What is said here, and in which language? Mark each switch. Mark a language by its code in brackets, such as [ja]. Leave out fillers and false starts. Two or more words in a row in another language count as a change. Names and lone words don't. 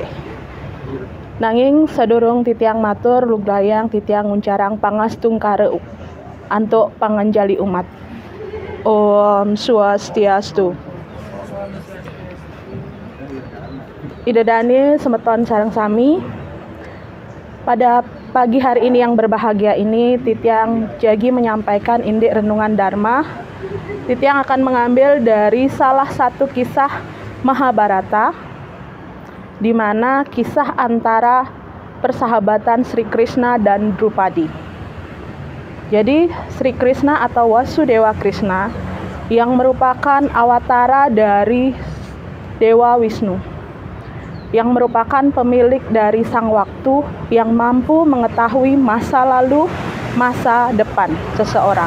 [ban] Nanging sadurung titiang matur luglayang titiang nguncarang pangastung kare antuk panganjali umat. Om Swastiastu. Idadani semeton sareng sami. [id] Pada pagi hari ini yang berbahagia ini, [ban] titiang jagi menyampaikan indik [id] renungan Dharma. Titiang akan mengambil dari salah satu kisah Mahabharata, di mana kisah antara persahabatan Sri Krishna dan Drupadi. Jadi Sri Krishna atau Wasudewa Krishna yang merupakan awatara dari Dewa Wisnu, yang merupakan pemilik dari sang waktu yang mampu mengetahui masa lalu, masa depan seseorang.